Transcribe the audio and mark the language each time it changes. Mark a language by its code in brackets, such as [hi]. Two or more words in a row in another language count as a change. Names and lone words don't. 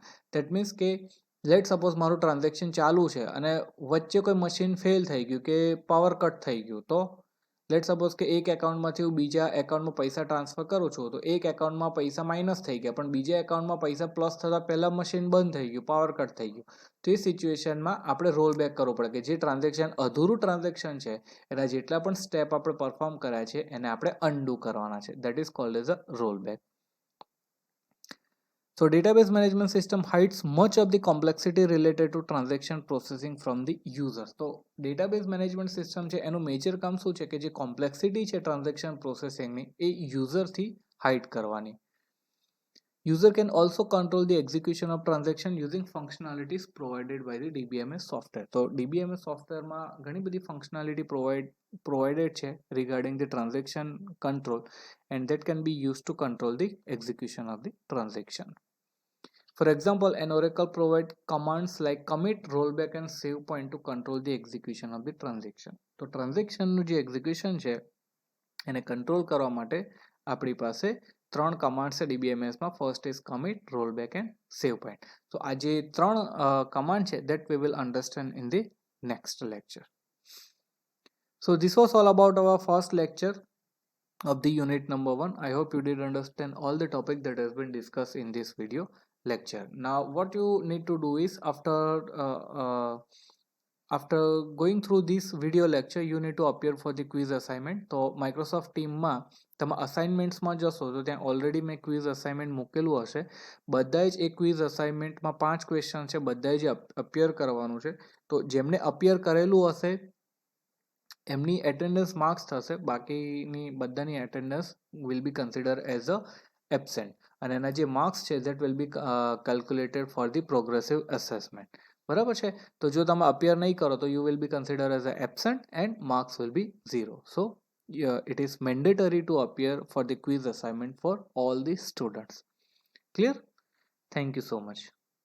[en] that means [gu] કે [en] let suppose [gu] મારું ટ્રાન્ઝેક્શન ચાલુ છે અને વચ્ચે કોઈ [en] machine fail [gu] થઈ ગયું કે [en] power cut [gu] થઈ ગયું, તો [en] let suppose [gu] કે એક એકાઉન્ટમાંથી હું બીજા એકાઉન્ટમાં પૈસા ટ્રાન્સફર કરું છું, તો એક એકાઉન્ટમાં પૈસા માઇનસ થઈ ગયા પણ બીજા એકાઉન્ટમાં પૈસા પ્લસ થતાં પહેલાં મશીન બંધ થઈ ગયું, [en] power cut [gu] થઈ ગયું. તો એ સિચ્યુએશનમાં આપણે [en] roll back [gu] કરવો પડે કે જે ટ્રાન્ઝેક્શન અધૂરું ટ્રાન્ઝેક્શન છે એના જેટલા પણ સ્ટેપ આપણે પરફોર્મ કર્યા છે એને આપણે અનડુ કરવાના છે. [en] that is called as a roll back. So database management system hides much of the complexity related to transaction processing from the users. [gu] તો [en] database management system [gu] છે એનું મેજર કામ શું છે કે જે કોમ્પ્લેક્સિટી છે [en] transaction processingની [gu] એ [en] userથી hide [gu] કરવાની. [en] User can also control the execution of transaction using functionalities provided by the DBMS software. [gu] તો DBMS સોફ્ટવેરમાં ઘણી બધી [en] ફંક્શનાલિટી provided છે regarding the transaction control, and that can be used to control the execution of the transaction. For example, an Oracle provides commands like commit, rollback and save point to control the execution of the transaction. [gu] તો ટ્રાન્ઝેક્શનનું જે એક્ઝિક્યુશન છે એને કંટ્રોલ કરવા માટે આપણી પાસે ત્રણ કમાન્ડ છે ડીબીએમએસમાં. [en] first is commit, rollback and save point. [gu] તો આ જે ત્રણ કમાન્ડ છે [en] that we will understand in the next lecture. So this was all about our first lecture of the unit number 1. I hope you did understand all the topic that has been discussed in this video lecture. Now what you need to do is after going through this video lecture you need to appear for the quiz assignment. [gu] તો માઇક્રોસોફ્ટ ટીમમાં તમે અસાઇનમેન્ટ્સમાં જશો તો ત્યાં ઓલરેડી મેં [en] quiz assignment [gu] મૂકેલું હશે. બધાય જ એ [en] quiz assignmentમાં [gu] 5 ક્વેશ્ચન છે, બધાય જે અપિયર કરવાનું છે. તો જેમને અપિયર કરેલું હશે એમની [en] attendance marks [gu] થશે, બાકીની બધાની [en] attendance will be consider as a absent, [gu] અને એના જે માર્ક્સ છે [en] that will be calculated for the progressive assessment. [gu] બરાબર છે. તો જો તમે અપિયર નહીં કરો તો [en] you will be consider as a absent and marks will be 0. સો it is mandatory to appear for the quiz assignment for all the students. Clear? Thank you so much.